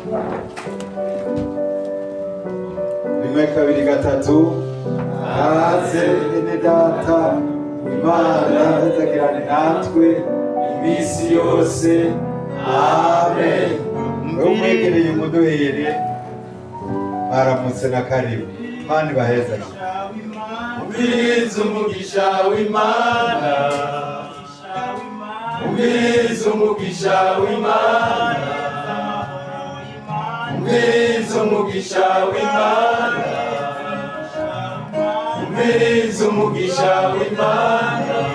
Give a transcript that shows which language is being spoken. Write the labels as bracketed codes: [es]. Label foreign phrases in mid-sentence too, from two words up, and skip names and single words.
[rn] Rimwe kabiri gatatu. Kaze bene Data, Imana izagirane natwe iminsi yose. Amen. Umwegereye umuduhere, baramutse na karibu. Imana ibahezanye. Umviriza umugisha w'Imana, umviriza umugisha w'Imana, umviriza umugisha w'Imana, umviriza umugisha w'Imana,